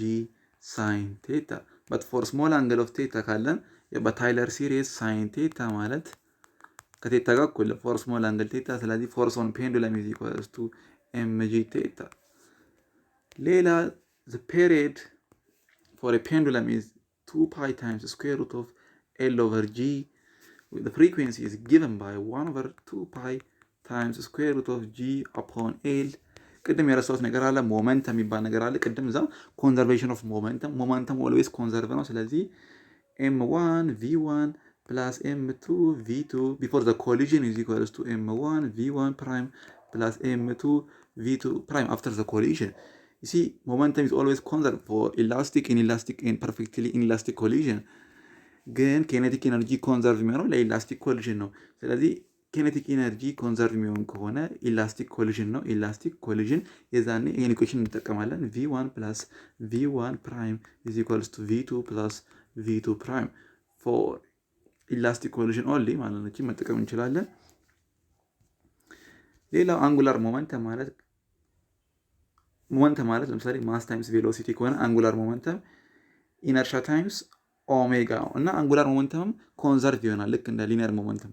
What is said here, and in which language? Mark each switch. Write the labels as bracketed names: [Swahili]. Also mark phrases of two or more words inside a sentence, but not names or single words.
[English] sine theta but for small angle of theta [Amharic] ካለን በታይለር ሲሪስ [English] sine theta [Amharic] ማለት ከቴታ ጋር እኩል [English] for small angle theta። ስለዚህ force on pendulum is equals to mg theta። ሌላ the period for a pendulum is 2 pi times square root of L over G. The frequency is given by 1/2 pi times square root of G upon L። [Amharic] ቅድም የረሳሁት ነገር አለ። ሞመንተም የሚባል ነገር አለ። ቅድም እዛ [English] conservation of momentum always conserve [Amharic] ነው። ስለዚህ [English] m1 v1 plus m2 v2 before the collision is equals to m1 v1 prime plus m2 v2 prime after the collision. You see, momentum is always conserved for elastic, inelastic and perfectly inelastic collision. ግን kinetic energy conserve የሚሆነው ለelastic collision [Amharic] ነው። ስለዚህ [English] kinetic energy conserve [Amharic] የሚሆን ከሆነ [English] elastic collision ነው። elastic collision [Amharic] የዛኔ ይሄን [English] ኢኩዌሽን እንጠቀማለን። v1 plus v1 prime is equals to v2 plus v2 prime for elastic collision only [Amharic] ማለት ነው። መጠቀም እንችላለን። [English] ሌላው angular momentum [Amharic] ማለት ለምሳሌ [English] mass times velocity ከሆነ angular momentum inertia times omega [Amharic] ነው እና [English] angular momentum conserve [Amharic] ይሆናል ልክ እንደ [English] linear momentum።